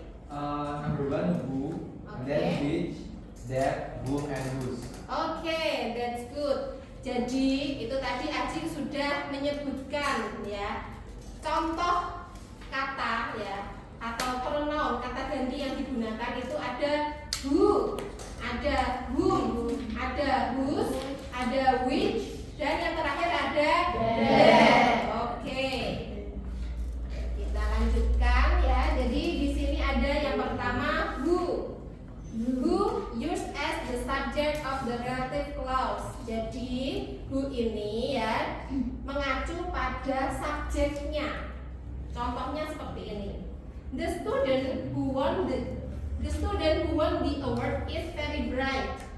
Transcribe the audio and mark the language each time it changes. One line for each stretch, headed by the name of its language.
English: Number 1 who, then which, that, whom, and whose. Oke, that's good.
Indonesian: Jadi itu tadi Aji sudah menyebutkan ya contoh kata ya atau pronoun kata ganti yang digunakan itu ada who, ada whom, ada whose, ada which, dan yang terakhir ada that. Oke. Kita lanjutkan ya. Jadi di sini ada yang pertama who.
English: Who used as the subject of the relative clause.
Indonesian: Jadi who ini ya mengacu pada subjeknya. Contohnya seperti ini.
English: The student who won the award is very bright.